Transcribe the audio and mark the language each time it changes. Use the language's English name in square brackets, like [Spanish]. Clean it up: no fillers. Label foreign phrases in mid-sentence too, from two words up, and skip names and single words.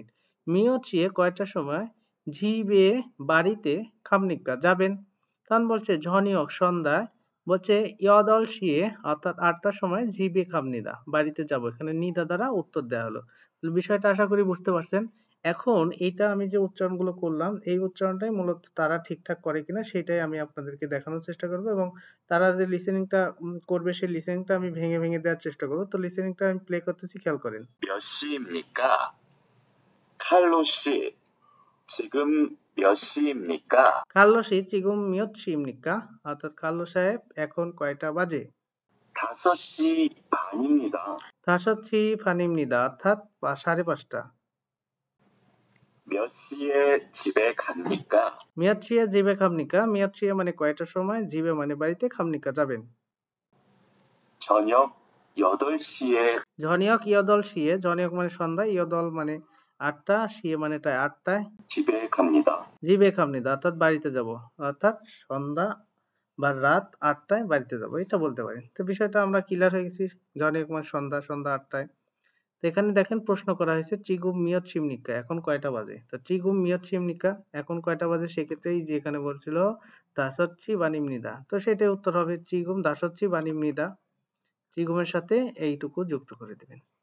[Korean] 몇 시에 [Bangla] কয়টার সময় ঝিবে বাড়িতে খামনিকা যাবেন, তখন বলছে ঝনিয়ক সন্ধ্যায়, বলছে [Korean] 여덟 시에 [Bangla] অর্থাৎ 8টার সময় [Korean] 집에 갑니다 [Bangla] বাড়িতে যাব, এখানে নিদা দ্বারা উত্তর দেওয়া হলো। তাহলে বিষয়টা আশা করি বুঝতে পারছেন। এখন এইটা আমি যে উচ্চারণগুলো করলাম এই উচ্চারণটাই মূলত তারা ঠিকঠাক করে কিনা সেটাই আমি আপনাদেরকে দেখানোর চেষ্টা করব, এবং তারা যে লিসেনিংটা করবে সেই লিসেনিংটা আমি ভেঙে ভেঙে দেওয়ার চেষ্টা করব। তো লিসেনিংটা আমি প্লে করতেছি, খেয়াল করেন। [Korean] 몇 시입니까? 칼로 씨, 지금 몇 시입니까? 칼로 씨 지금 몇 시입니까 [Bangla] অর্থাৎ খাল্লো সাহেব এখন কয়টা বাজে। [Korean] 5시 반입니다. 다섯 시 반입니다 [Bangla] অর্থাৎ 5:30। [Korean] 몇 시에 집에 갑니까? 몇 시에 집에 갑니까, [Bangla] মিয়াচ্ছিয়া মানে কয়টার সময়, জিবে মানে বাড়িতে, খামনিকা যাবেন। [Korean] 저녁 8시에 저녁 여덟 시에, [Bangla] ঝনিয়ক মানে সন্ধ্যা, ইয়দল মানে 8টা, শিয়ে মানে 8টায়, [Korean] 집에 갑니다. 집에 갑니다 [Bangla] অর্থাৎ বাড়িতে যাব, অর্থাৎ সন্ধ্যা বা রাত 8টায় বাড়িতে যাব, এটা বলতে পারেন। তো বিষয়টা আমরা ক্লিয়ার হয়ে গেছি, ঝনিয়ক মানে সন্ধ্যা, সন্ধ্যা 8টায়। তো এখানে দেখেন প্রশ্ন করা হয়েছে [Korean] 지금 몇 시입니까 [Bangla] এখন কয়টা বাজে, তো [Korean] 지금 몇 시입니까 [Bangla] এখন কয়টা বাজে, সেক্ষেত্রে এই যে এখানে বলছিল [Korean] 다섯 시 반입니다, [Bangla] তো সেটাই উত্তর হবে [Korean] 지금 다섯 시 반입니다, [Bangla] চিগুমের সাথে এইটুকু যুক্ত করে দিবেন।